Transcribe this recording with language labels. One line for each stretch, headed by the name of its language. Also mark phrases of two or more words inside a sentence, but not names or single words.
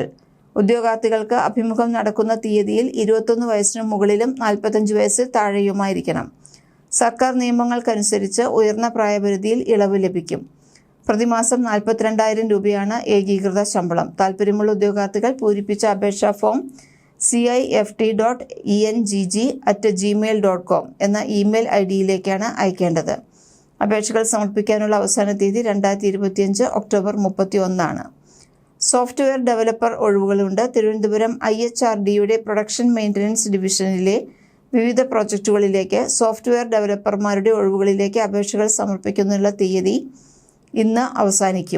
Malayalam: ഉദ്യോഗാർത്ഥികൾക്ക് അഭിമുഖം നടക്കുന്ന തീയതിയിൽ 21 വയസ്സിന് മുകളിലും 45 വയസ്സിൽ താഴെയുമായിരിക്കണം. സർക്കാർ നിയമങ്ങൾക്കനുസരിച്ച് ഉയർന്ന പ്രായപരിധിയിൽ ഇളവ് ലഭിക്കും. പ്രതിമാസം 42,000 രൂപയാണ് ഏകീകൃത ശമ്പളം. താൽപ്പര്യമുള്ള ഉദ്യോഗാർത്ഥികൾ പൂരിപ്പിച്ച അപേക്ഷാ ഫോം cift.engg@gmail.com എന്ന ഇമെയിൽ ID-യിലേക്കാണ് അയക്കേണ്ടത്. അപേക്ഷകൾ സമർപ്പിക്കാനുള്ള അവസാന തീയതി 2025 ഒക്ടോബർ 31
English: software developer
Malayalam: ഒഴിവുകളുണ്ട്. തിരുവനന്തപുരം IHRDയുടെ
English: production maintenance
Malayalam: ഡിവിഷനിലെ വിവിധ പ്രോജക്റ്റുകളിലേക്ക് സോഫ്റ്റ്വെയർ ഡെവലപ്പർമാരുടെ ഒഴിവുകളിലേക്ക് അപേക്ഷകൾ സമർപ്പിക്കുന്നതിനുള്ള തീയതി ഇന്ന് അവസാനിക്കും.